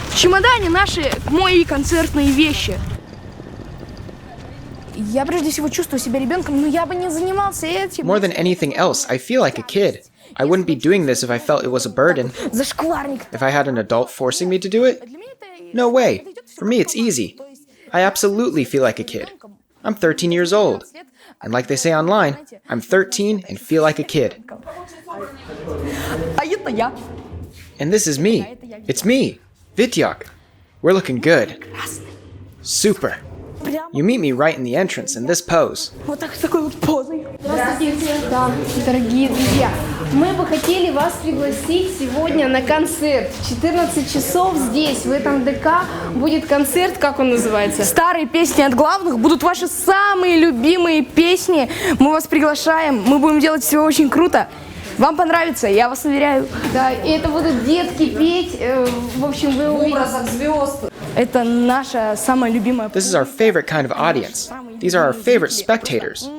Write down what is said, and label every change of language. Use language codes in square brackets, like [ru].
[ru] В чемодане наши мои концертные вещи. Я прежде всего чувствую себя ребенком, но я бы не занимался этим. [en] More than anything else, I feel like a kid. I wouldn't be doing this if I felt it was a burden. [ru] Зашкварник. [en] If I had an adult forcing me to do it? No way. For me, it's easy. I absolutely feel like a kid. I'm 13 years old. And like they say online, I'm 13 and feel like a kid. [ru] А это я. [en] And this is me. It's me, Vityok. We're looking good. Super. You meet me right in the entrance in this pose. [ru] Вот так, с такой вот позой. Здравствуйте. Да, дорогие друзья. Мы бы хотели вас пригласить сегодня на концерт. В 14 часов здесь, в этом ДК, будет концерт, как он называется? Старые песни от главных. Будут ваши самые любимые песни. Мы вас приглашаем. Мы будем делать все очень круто. Вам понравится, я вас уверяю. Да, и это будут детки петь. В общем, вы увидите звезд. Это наша самая любимая. [en] This is our favorite kind of audience. These are our favorite spectators.